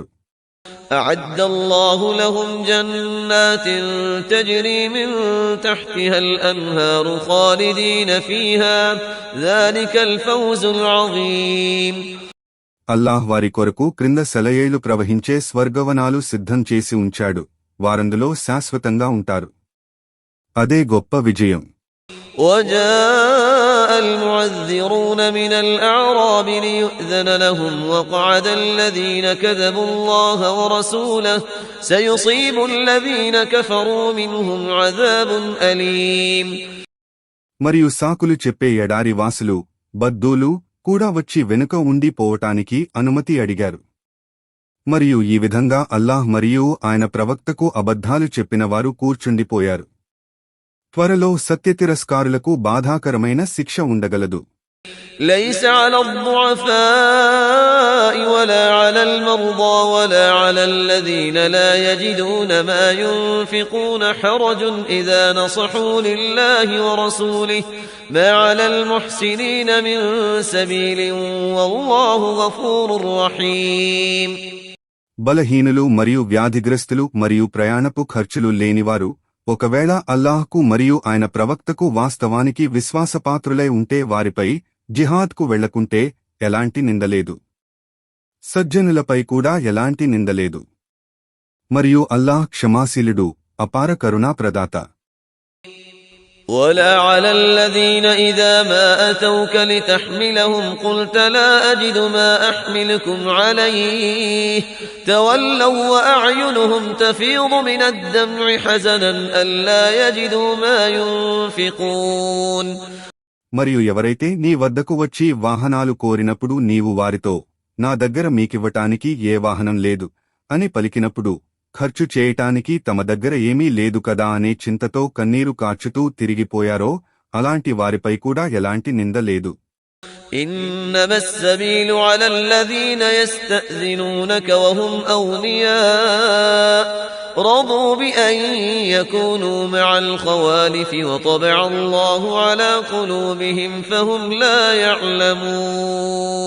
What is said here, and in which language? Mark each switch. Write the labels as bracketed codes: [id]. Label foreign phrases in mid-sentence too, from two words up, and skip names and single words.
[ar] أعد الله لهم جنات تجري من تحتها الأنهار خالدين فيها ذلك الفوز العظيم. [te] అల్లాహ్ వారి కొరకు క్రింద సెలయేళ్లు ప్రవహించే స్వర్గవనాలు సిద్ధం చేసి ఉంచాడు, వారందులో శాశ్వతంగా ఉంటారు. అదే గొప్ప విజయం. [ar] وجاء المعذرون من الأعراب ليؤذن لهم وقعد الذين كذبوا الله ورسوله سيصيب الذين كفروا منهم عذاب أليم. [te] మరియు సాకులు చెప్పే ఎడారి వాసులు బద్దూలు కూడా వచ్చి వెనుక ఉండి పోవటానికి అనుమతి అడిగారు. మరియు ఈ విధంగా అల్లాహ్ మరియు ఆయన ప్రవక్తకు అబద్ధాలు చెప్పినవారు కూర్చుండిపోయారు. త్వరలో సత్యతిరస్కారులకు బాధాకరమైన శిక్ష ఉండగలదు. [ar] ليس على الضعفاء ولا على المرضى ولا على الذين لا يجدون ما ينفقون حرج إذا نصحوا لله ورسوله ما على المحسنين من سبيل والله غفور رحيم. [te] బలహీనులు మరియు వ్యాధిగ్రస్తులు మరియు ప్రయాణపు ఖర్చులు లేనివారు ఒకవేళ అల్లాహ్కు మరియు ఆయన ప్రవక్తకు వాస్తవానికి విశ్వాసపాత్రులై ఉంటే వారిపై జిహాద్కు వెళ్లకుంటే ఎలాంటి నిందలేదు. సజ్జనులపై కూడా ఎలాంటి నిందలేదు. మరియు అల్లాహ్ క్షమాశీలుడు, అపార కరుణా ప్రదాత. [ar] ولا على الذين إذا ما أتوك لتحملهم قلت لا أجد ما أحملكم عليه تولوا وأعينهم تفيض من الدمع حزنا ألا يجدوا ما ينفقون. [te] మరియు ఎవరైతే నీ వద్దకు వచ్చి వాహనాలు కోరినప్పుడు నీవు వారితో నా దగ్గర మీకివ్వటానికి ఏ వాహనం లేదు అని పలికినప్పుడు ఖర్చు చేయటానికి తమ దగ్గర ఏమీ లేదు కదా అనే చింతతో కన్నీరు కార్చుతూ తిరిగిపోయారో అలాంటి వారిపై కూడా ఎలాంటి నింద లేదు. [ar] إنما السبيل على الذين يستأذنونك وهم أغنياء رضوا بأن يكونوا مع الخوالف وطبع الله على قلوبهم فهم لا يعلمون.